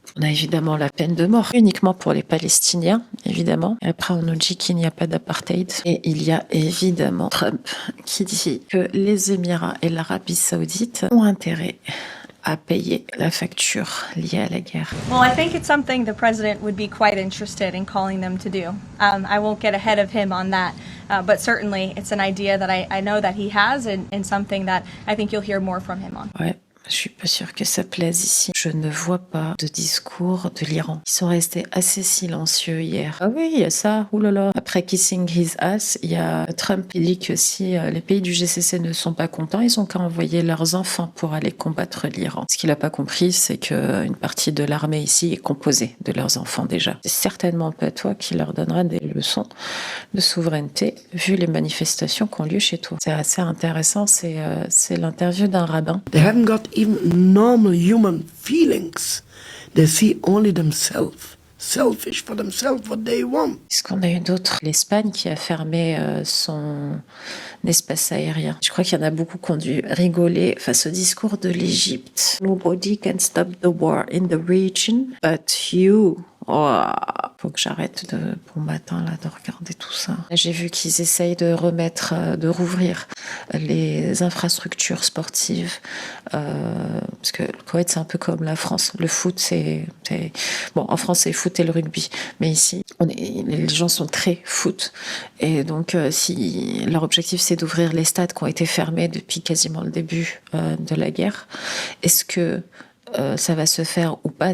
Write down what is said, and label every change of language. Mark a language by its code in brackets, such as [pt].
[fr] On a évidemment la peine de mort, uniquement pour les Palestiniens, évidemment. Et après, on nous dit qu'il n'y a pas d'apartheid. Et il y a évidemment Trump qui dit que les Émirats et l'Arabie Saoudite ont intérêt à payer la facture liée à la guerre. [en] Well, I think it's something the president would be quite interested in calling them to do. I won't get ahead of him on that, but certainly it's an idea that I know that he has and something that I think you'll hear more from him on. [fr] Ouais. Je suis pas sûre que ça plaise ici. Je ne vois pas de discours de l'Iran. Ils sont restés assez silencieux hier. Ah oui, il y a ça, oulala. Après [en] Kissing His Ass, [fr] il y a Trump qui dit que si les pays du GCC ne sont pas contents, ils ont qu'à envoyer leurs enfants pour aller combattre l'Iran. Ce qu'il a pas compris, c'est qu'une partie de l'armée ici est composée de leurs enfants déjà. C'est certainement pas toi qui leur donnera des leçons de souveraineté, vu les manifestations qui ont lieu chez toi. C'est assez intéressant, c'est l'interview d'un rabbin. [en] They haven't got even normal human feelings. They see only themselves. Selfish for themselves, what they want. [fr] Est-ce qu'on a eu d'autres? L'Espagne qui a fermé son espace aérien. Je crois qu'il y en a beaucoup qui ont dû rigoler face au discours de l'Égypte. [en] Nobody can stop the war in the region, but you. [fr] Oh, faut que j'arrête de bon matin là de regarder tout ça. J'ai vu qu'ils essayent de rouvrir les infrastructures sportives parce que le Koweït c'est un peu comme la France. Le foot c'est bon en France c'est le foot et le rugby, mais ici les gens sont très foot et donc si leur objectif c'est d'ouvrir les stades qui ont été fermés depuis quasiment le début de la guerre, est-ce que ça va se faire ou pas?